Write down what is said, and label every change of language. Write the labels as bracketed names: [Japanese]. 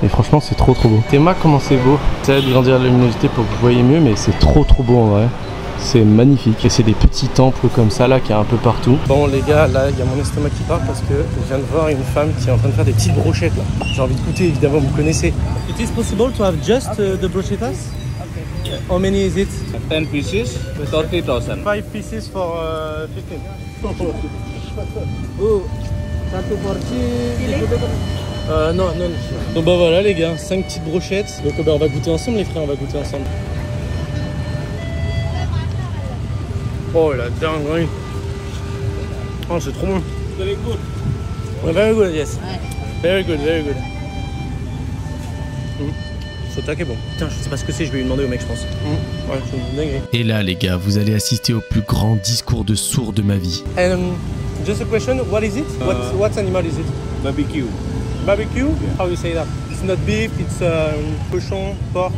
[French] Et franchement c'est trop beau. Théma comment c'est beau. Ça aide de grandir la luminosité pour que vous voyez mieux, mais c'est trop beau en vrai. C'est magnifique et c'est des petits temples comme ça là qu'il y a un peu partout. Bon les gars, là il y a mon estomac qui part parce que je viens de voir une femme qui est en train de faire des petites brochettes là. J'ai envie de goûter évidemment, vous connaissez. [English] It is possible to have just the brochetas? Okay. How many is it? 10 pieces, 30,000. 5 pieces for 15. [Indonesian] Oh, satu porsi. [French] Non. Donc bah voilà les gars, 5 petites brochettes. Donc bah, on va goûter ensemble les frères, on va goûter ensemble. Oh la dingue, oui. Oh c'est trop bon. [English] Very good. Very good, yes. Very good. [French] C'est taquet bon. Putain, je sais pas ce que c'est, je vais lui demander au mec, je pense. Ouais, c'est une dinguerie. Et là les gars, vous allez assister au plus grand discours de sourd de ma vie. [English] Just a question, what is it? What animal is it? Barbecue. Barbecue? Yeah. How you say that? It's not beef, it's cochon, pork.